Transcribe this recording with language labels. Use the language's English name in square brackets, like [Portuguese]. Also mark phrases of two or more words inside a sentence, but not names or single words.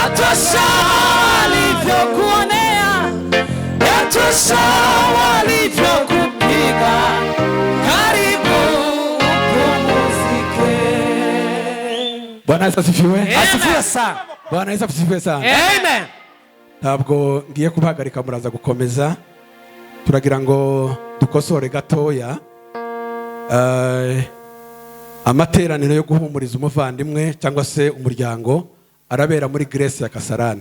[Swahili] yatosha walivyokuonea, yatosha walivyokupiga. Karibu upumzike. Bwana Yesu asifiwe. Asifiwe sana. Bwana Yesu asifiwe sana. Amen. [Kinyarwanda] Ntabwo ngiye kubahagarika, muraza gukomeza. Turagira ngo dukosore gatoya amateraniro yo guhumuriza umuvandimwe cyangwa se umuryango arabera muri Grace ya Kasarani.